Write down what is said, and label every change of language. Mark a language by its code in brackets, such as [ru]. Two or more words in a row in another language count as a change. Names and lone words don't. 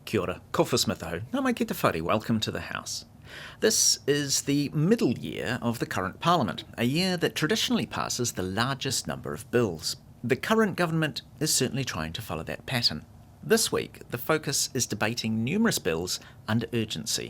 [mi] Kia ora, ko whasmitho, nā mai ki te whare, [en] welcome to the House. This is the middle year of the current Parliament, a year that traditionally passes the largest number of bills. The current government is certainly trying to follow that pattern. This week, the focus is debating numerous bills under urgency.